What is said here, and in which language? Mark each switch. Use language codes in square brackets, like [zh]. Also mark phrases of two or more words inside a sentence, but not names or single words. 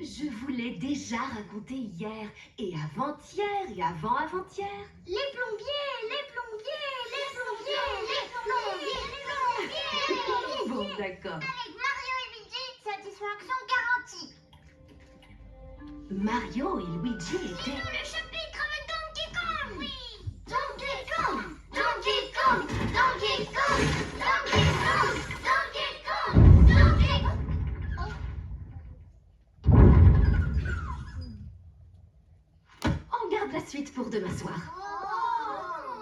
[fr] Je vous l'ai déjà raconté hier et avant-hier et avant-avant-hier. Les plombiers, les plombiers, les plombiers, les plombiers, les plombiers. Bon, d'accord. Avec Mario et Luigi, satisfaction garantie. Mario et Luigi étaient... Le chapitre avec Donkey Kong. Oui. Donkey Kong, Donkey Kong, Donkey Kong, Donkey Kong, Donkey Kong, Donkey Kong. On garde la suite pour demain soir. Oh.